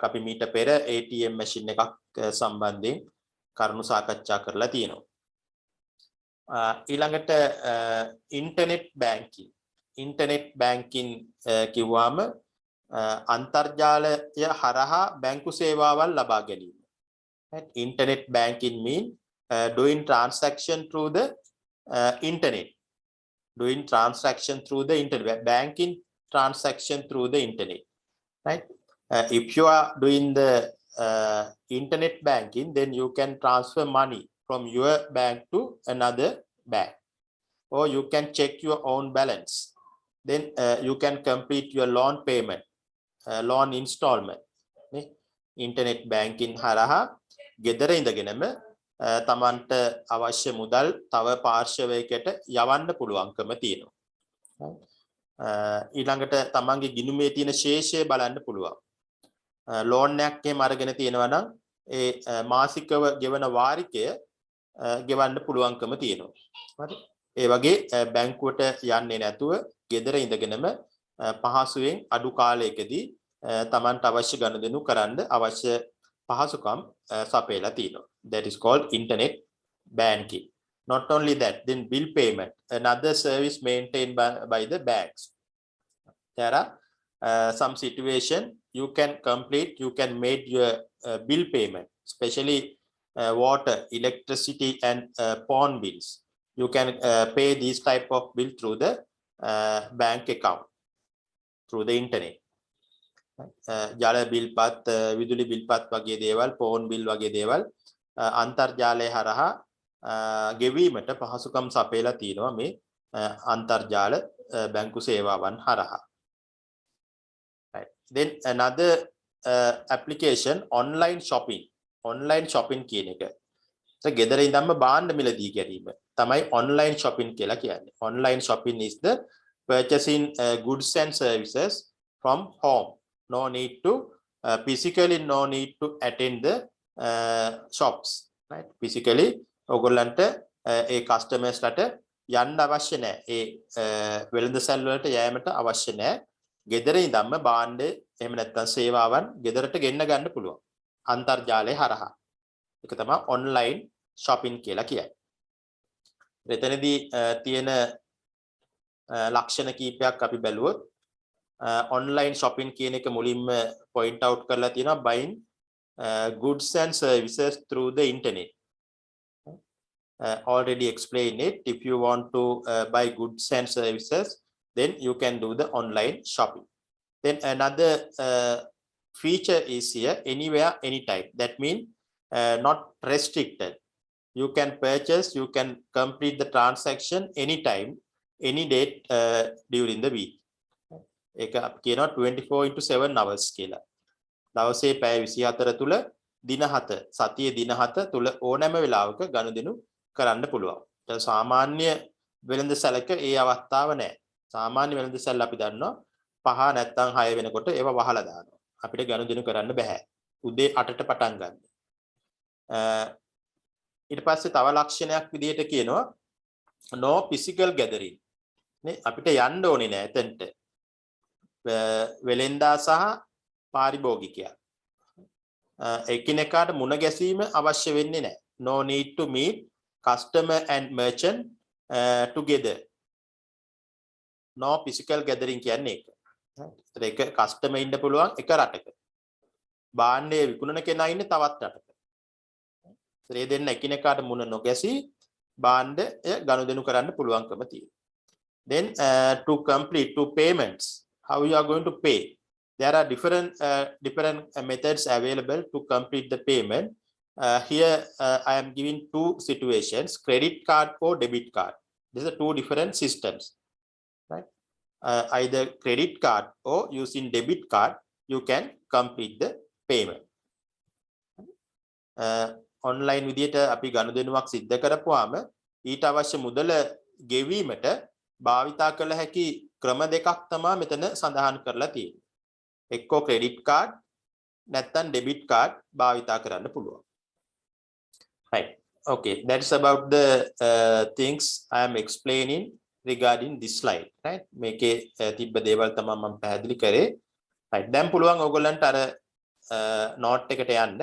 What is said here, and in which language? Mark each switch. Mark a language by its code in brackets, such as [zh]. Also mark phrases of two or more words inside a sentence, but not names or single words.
[si] අපි මීට පෙර [en] ATM machine [si] එකක් සම්බන්ධයෙන් කරුණු සාකච්ඡා කරලා තියෙනවා. [en] ඊළඟට internet banking. Internet banking [si] කිව්වම අන්තර්ජාලය හරහා බැංකු සේවාවන් ලබා ගැනීම. [en] Right? Internet banking mean doing transaction through the internet. Doing transaction through the internet, banking transaction through the internet. Right? If you are doing the internet banking, then you can transfer money from your bank to another bank, or you can check your own balance. Then you can complete your loan payment, loan installment. Internet banking [si] හරහා ගෙදර ඉඳගෙනම තමන්ට අවශ්‍ය මුදල් තව පාර්ශවයකට යවන්න පුළුවන්කම තියෙනවා. ඊළඟට තමන්ගේ ගිණුමේ තියෙන ශේෂය බලන්න පුළුවන්. ලෝන් එකක් එහෙම අරගෙන තියෙනවා නම් ඒ මාසිකව ගෙවන වාරිකය ගෙවන්න පුළුවන්කම තියෙනවා. හරි. ඒ වගේ බැංකුවට යන්නේ නැතුව ගෙදර ඉඳගෙනම පහසුවෙන් අඩු කාලයකදී තමන්ට අවශ්‍ය ගනුදෙනු කරන්න අවශ්‍ය පහසුකම් සපයලා තියෙනවා. [en] That is called internet banking. Not only that, then bill payment, another service maintained by the banks. There are some situation you can complete, you can make your bill payment, especially water, electricity and phone bills. You can pay these type of bill through the bank account, through the internet. [si] ජල බිල්පත්, විදුලි බිල්පත් වගේ දේවල්, ෆෝන් බිල් වගේ දේවල් අන්තර්ජාලය හරහා ගෙවීමට පහසුකම් සපයලා තියෙනවා මේ අන්තර්ජාල බැංකු සේවාවන් හරහා. [en] Right. Then another application, online shopping. Online shopping [si] කියන එක. ගෙදර ඉඳන්ම භාණ්ඩ මිලදී ගැනීම තමයි [en] online shopping [si] කියලා කියන්නේ. [en] Online shopping is the purchasing goods and services from home. No need to physically, no need to attend the shops. Right? Physically, [si] ඔයගොල්ලන්ට ඒ customers ලට යන්න අවශ්‍ය නැහැ. ඒ වෙළඳසැල් වලට යෑමට අවශ්‍ය නැහැ. ගෙදර ඉඳන්ම භාණ්ඩ එහෙම නැත්නම් සේවාවන් ගෙදරට ගෙන්න ගන්න පුළුවන්. අන්තර්ජාලය හරහා. ඒක තමයි [en] online shopping [si] කියලා කියන්නේ. මෙතනදී තියෙන ලක්ෂණ කීපයක් අපි බැලුවොත් [en] online shopping [si] කියන එක මුලින්ම [en] point out [si] කරලා තියෙනවා, [en] buying goods and services through the internet. Already explained it. If you want to buy goods and services, then you can do the online shopping. Then another feature is here, anywhere, anytime. That means not restricted. You can purchase, you can complete the transaction anytime, any date during the week. [si] ඒක අපි කියනවා 24/7 hours කියලා. දවසේ පැය 24 තුල දින 7, සතියේ දින 7 තුල ඕනෑම වෙලාවක ගනුදෙනු කරන්න පුළුවන්. ඒක සාමාන්‍ය වෙළඳසැලක ඒ අවස්ථාව නැහැ. සාමාන්‍ය වෙළඳසැල අපි දන්නවා 5 නැත්නම් 6 වෙනකොට ඒව වහලා දානවා. අපිට ගනුදෙනු කරන්න බෑ. උදේ 8ට පටන් ගන්න. ඊට පස්සේ තව ලක්ෂණයක් විදිහට කියනවා [en] no physical gathering. [si] නේ අපිට යන්න ඕනේ නෑ එතනට. වෙලෙන්දා සහ පාරිභෝගිකයා එකිනෙකාට මුණ ගැසීම අවශ්‍ය වෙන්නේ නැහැ. [en] No need to meet customer and merchant together. No physical gathering [si] කියන්නේ ඒක. ඒක customer ඉන්න පුළුවන් එක රටක. භාණ්ඩය විකුණන කෙනා ඉන්නේ තවත් රටක. ඒ දෙන්න එකිනෙකාට මුණ නොගැසී භාණ්ඩය ගනුදෙනු කරන්න පුළුවන්කම තියෙනවා. [en] Then to complete two payments, how you are going to pay? There are different methods available to complete the payment. Here I am giving two situations: credit card or debit card. These are two different systems, right? Either credit card or using debit card, you can complete the payment. [si] Online විදියට අපි ගනුදෙනුවක් සිද්ධ කරපුවාම ඊට අවශ්‍ය මුදල ගෙවීමට භාවිතා කළ හැකි ක්‍රම දෙකක් තමයි මෙතන සඳහන් කරලා තියෙන්නේ. එක්කෝ [en] credit card [si] නැත්නම් [en] debit card [si] භාවිතා කරන්න පුළුවන්. [en] Right. Okay, that's about the things I am explaining regarding this slide, right? [si] මේකේ තිබ්බ දේවල් තමයි මම පැහැදිලි කරේ. Right. දැන් පුළුවන් ඔයගොල්ලන්ට අර note එකට යන්න.